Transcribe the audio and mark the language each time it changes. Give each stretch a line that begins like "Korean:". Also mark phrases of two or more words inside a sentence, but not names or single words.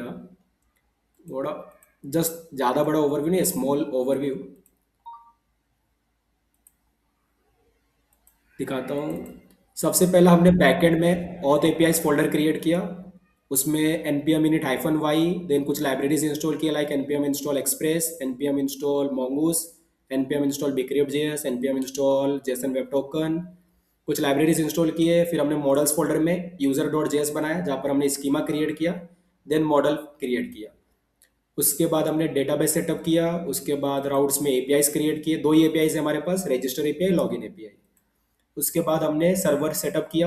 Hindi: थोड़ा जस्ट ज़्यादा बड़ा ओवरव्यू नहीं,
English: small overview
Hindi: दिखाता हूँ। सबसे पहला हमने बैकएंड में
English: auth APIs folder create
Hindi: किया।
English: उसमें npm init -y, देन कुछ libraries install किया लाइक npm install express, npm install mongoose, npm install bcrypt.js, npm install json web token,
Hindi: कुछ
English: libraries install
Hindi: किए। फिर हमने
English: models folder
Hindi: में user.js बनाया जहाँ पर हमने
English: schema create
Hindi: किया, देन
English: model create
Hindi: किया। उसके बाद हमने
English: database setup
Hindi: किया। उसके बाद राउट्स में
English: APIs create
Hindi: किए। दो ही एपीआईज है हमारे पास,
English: register API, login API.
Hindi: उसके बाद हमने
English: server setup
Hindi: किया।